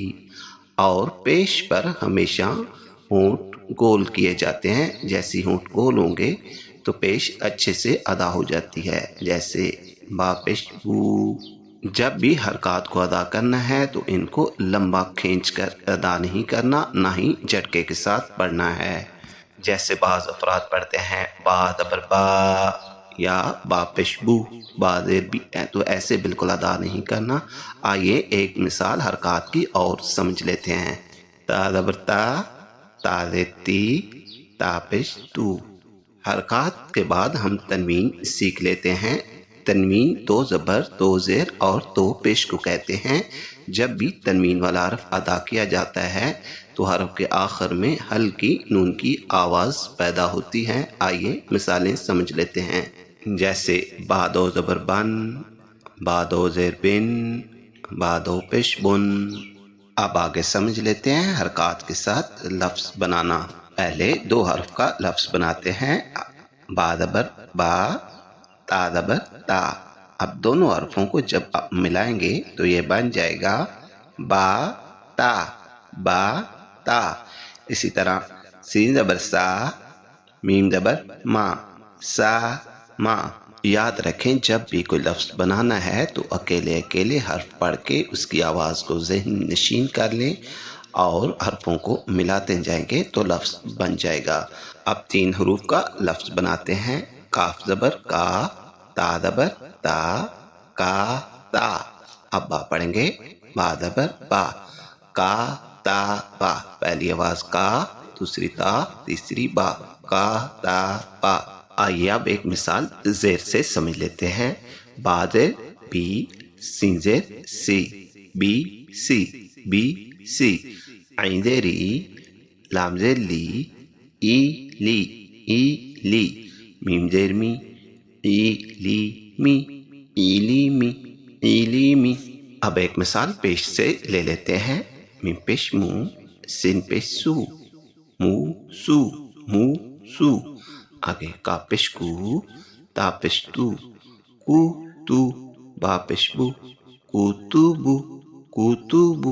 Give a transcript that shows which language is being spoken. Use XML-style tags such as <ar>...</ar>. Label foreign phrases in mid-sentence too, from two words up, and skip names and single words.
<ur>اور پیش پر ہمیشہ ہونٹ گول کیے جاتے ہیں، جیسے ہونٹ گول ہوں گے تو پیش اچھے سے ادا ہو جاتی ہے، جیسے با پیش بو۔ جب بھی حرکات کو ادا کرنا ہے تو ان کو لمبا کھینچ کر ادا نہیں کرنا، نہ ہی جھٹکے کے ساتھ پڑھنا ہے، جیسے بعض افراد پڑھتے ہیں با زبر با یا با پیش بو، با زیر بی، تو ایسے بالکل ادا نہیں کرنا۔ آئیے ایک مثال حرکات کی اور سمجھ لیتے ہیں۔ تا زبر تا، تا زیر تی، تا پیش تو۔ حرکات کے بعد ہم تنوین سیکھ لیتے ہیں۔ تنوین 2 زبر، 2 زیر اور 2 پیش کو کہتے ہیں۔ جب بھی تنوین والا حرف ادا کیا جاتا ہے تو حرف کے آخر میں ہلکی نون کی آواز پیدا ہوتی ہے۔ آئیے مثالیں سمجھ لیتے ہیں، جیسے با 2 زبر بن، با 2 زیر بن، با 2 پیش بن۔ اب آگے سمجھ لیتے ہیں حرکات کے ساتھ لفظ بنانا۔ پہلے 2 حرف کا لفظ بناتے ہیں، با زبر با، تا زبر تا۔ اب دونوں حرفوں کو جب آپ ملائیں گے تو یہ بن جائے گا با تا، با تا۔ اسی طرح سین زبر سا، میم زبر ما، سا ما۔ یاد رکھیں جب بھی کوئی لفظ بنانا ہے تو اکیلے اکیلے حرف پڑھ کے اس کی آواز کو ذہن نشین کر لیں اور حرفوں کو ملاتے جائیں گے تو لفظ بن جائے گا۔ اب 3 حروف کا لفظ بناتے ہیں۔ کاف زبر کا، تا زبر تا، کا تا۔ اب با پڑھیں گے، با زبر با، کا تا با۔ پہلی آواز کا، دوسری تا، تیسری با، کا تا با۔ آئیے اب ایک مثال زیر سے سمجھ لیتے ہیں۔ با زیر بی، سین زیر سی، بی سی، بی سی۔ عین زیر ای، لام زیر لی، ای لی، ای لی۔ میم زیر می، ای لی می، ای لی می، ای لی می۔ اب ایک مثال پیش سے لے لیتے ہیں۔ میم پیش مو، سین پیش سو، مو سو، مو سو۔ آگے کا پیش کو، تا پیش تو، کو تو۔ با پیش بو، کو تو بو، کو تو بو۔</ur>